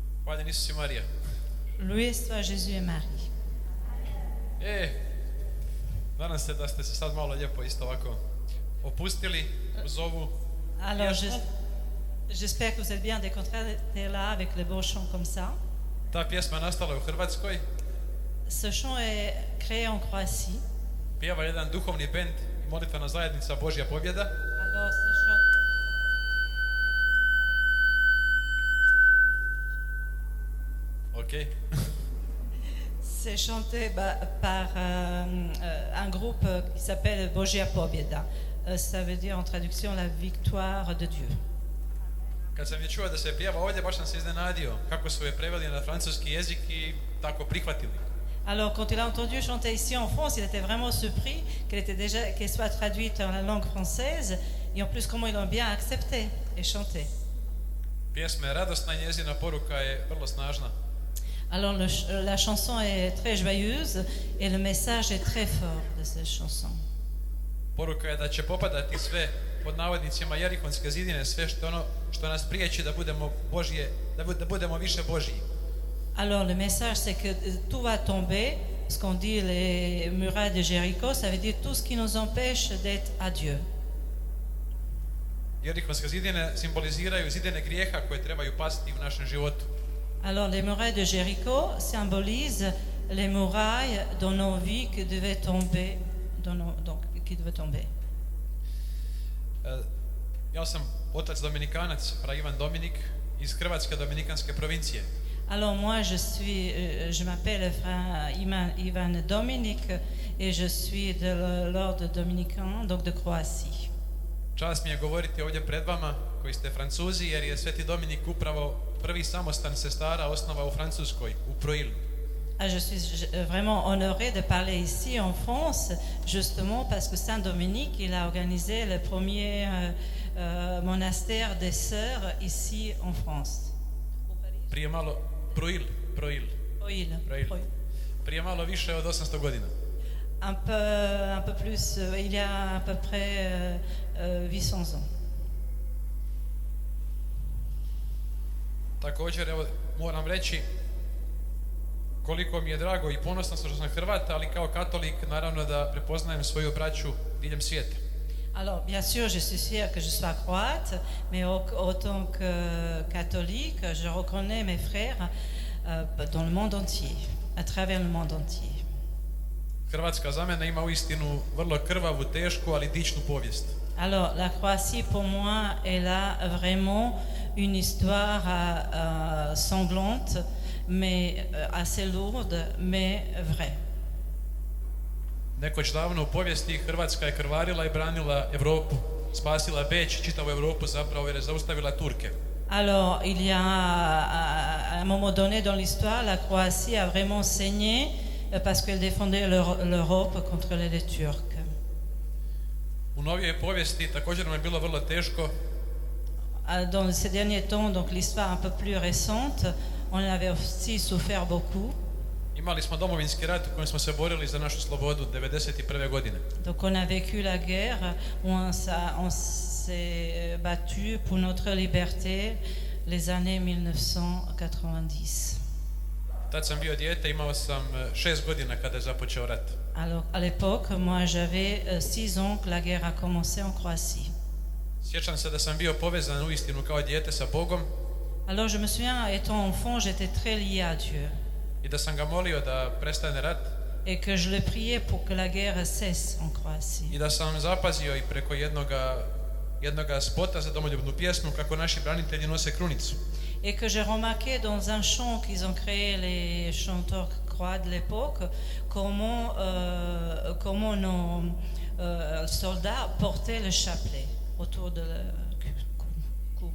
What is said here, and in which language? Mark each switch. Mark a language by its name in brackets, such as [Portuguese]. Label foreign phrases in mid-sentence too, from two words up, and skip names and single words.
[Croatian] Hvaljen Isus i Marija. [French] Loué soit Jésus et Marie. [Croatian] Nadam se da ste se sad malo lijepo isto ovako opustili uz ovu Alors, pjesmu. [French] j'espère que vous êtes bien décontractés là avec le beau chant comme ça. [Croatian] Ta pjesma nastala je u Hrvatskoj, [French] Ce chant est créé en Croatie. [Croatian] pjeva jedan duhovni bend i molitvena zajednica Božja pobjeda. [French] Alors, ce chant, Ok. c'est chanté par un groupe qui s'appelle Božja Pobjeda. Ça veut dire en traduction la victoire de Dieu. [Croatian] Kad sam je čuo da se pjeva ovdje, baš sam se iznenadio kako su je preveli na francuski jezik i tako prihvatili. [French] Alors, quand il a entendu chanter ici en France, il était vraiment surpris qu'elle soit traduite en la langue française et en plus comment ils l'ont bien accepté et chanté. [Croatian] Pjesma je radosna i njezina poruka je vrlo snažna. [French] Alors, la chanson est très joyeuse et le message est très fort de cette chanson. [Croatian] Poruka je da će popadati sve, pod navodnicima, jerihonske zidine, sve što nas priječi da budemo Božje, da budemo više Božji. [French] Alors, le message, c'est que tout va tomber. Ce qu'on dit les murailles de Jéricho, ça veut dire tout ce qui nous empêche d'être à Dieu. [Croatian] Jerihonske zidine simboliziraju zidine grijeha koje trebaju pasti u našem životu. [French] Alors, les murailles de Jéricho symbolisent les murailles dans nos vies qui devaient tomber. Qui devaient tomber. [Croatian] Ja sam otac Dominikanac, fra Ivan Dominik, iz Hrvatske Dominikanske provincije. [French] Alors moi, je m'appelle frère Ivan Dominique et je suis de l'ordre dominicain, donc de Croatie. [Croatian] Čast mi je govoriti ovdje pred vama, koji ste Francuzi, jer je Sveti Dominik upravo prvi samostan sestara osnovao u Francuskoj, u Proilu. [French] Je suis vraiment honorée de parler ici en France, justement parce que Saint Dominique, il a organisé le premier monastère des sœurs ici en France. [Croatian] Prije malo, Proil. Prije malo više od 800 godina. [French] Un peu plus, il y a à peu près 800 ans. [Croatian] Također, evo, moram reći koliko mi je drago i ponosan što sam Hrvat, ali kao katolik naravno da prepoznajem svoju braću diljem svijeta. [French] Alors, bien sûr, je suis fière que je sois croate, mais autant que catholique, je reconnais mes frères dans le monde entier, à travers le monde entier. [Croatian] Hrvatska za mene ima uistinu vrlo krvavu, tešku, ali dičnu povijest. [French] Alors, la Croatie, pour moi, elle a vraiment une histoire sanglante, mais assez lourde, mais vraie. [Croatian] Nekoć davno u povijesti Hrvatska je krvarila i branila Europu, spasila Beč, čitavu Europu zapravo jer je zaustavila Turke. [French] Alors, il y a, à un moment donné dans l'histoire, la Croatie a vraiment saigné parce qu'elle défendait l'Europe contre les Turcs. [Croatian] U novijoj povijesti također nam je bilo vrlo teško. [French] Dans ces derniers temps, donc l'histoire un peu plus récente, on avait aussi souffert beaucoup. [Croatian] Imali smo domovinski rat u kojem smo se borili za našu slobodu 1991. godine. [French] Donc on a vécu la guerre où on s'est battu pour notre liberté les années 1990. [Croatian] Tad sam bio dijete, imao sam 6 godina kada je započeo rat. [French] Alors à l'époque, moi j'avais 6 ans que la guerre a commencé en Croatie. [Croatian] Sjećam se da sam bio povezan uistinu kao dijete sa Bogom. [French] Alors je me souviens, étant enfant, j'étais très lié à Dieu. [Croatian] I da sam ga molio da prestane rat. [French] Et que je le priais pour que la guerre cesse en Croatie. [Croatian] I da sam zapazio i preko jednoga spota za domoljubnu pjesmu kako naši branitelji nose krunicu. [French] Et que j'ai remarqué dans un chant qu'ils ont créé les chanteurs croates de l'époque, comment nos soldats portaient le chapelet autour de leur cou.